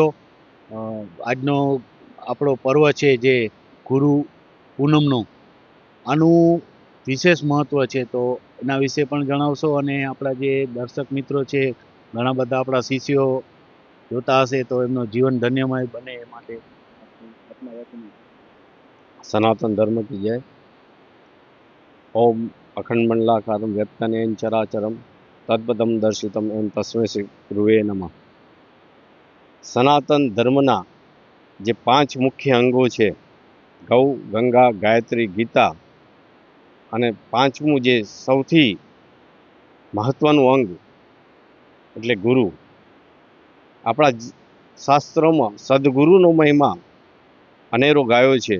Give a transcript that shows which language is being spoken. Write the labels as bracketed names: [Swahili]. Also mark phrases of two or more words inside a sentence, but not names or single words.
[Gujarati] આજનો આપણો પર્વ છે જે ગુરુ પૂનમનો, આનું વિશેષ મહત્ત્વ છે, તો એના વિશે પણ જણાવશો અને આપણા જે દર્શક મિત્રો છે, ઘણા બધા આપણા શિષ્યો જોતા હશે તો એમનો જીવન ધન્યમય બને એ માટે સનાતન ધર્મ [Hindi] की जय। [Sanskrit] ओम अखंड मंडलाकारं व्याप्तनेन चराचरं तद्पदं दर्शितम एम तस्मै श्री गुरुवे नमः। [Gujarati] સનાતન ધર્મના જે 5 મુખ્ય અંગો છે, ગૌ, ગંગા, ગાયત્રી, ગીતા, અને 5મું જે સૌથી મહત્વનું અંગ એટલે ગુરુ। આપણા શાસ્ત્રોમાં સદગુરુનો મહિમા અનેરો ગાયો છે।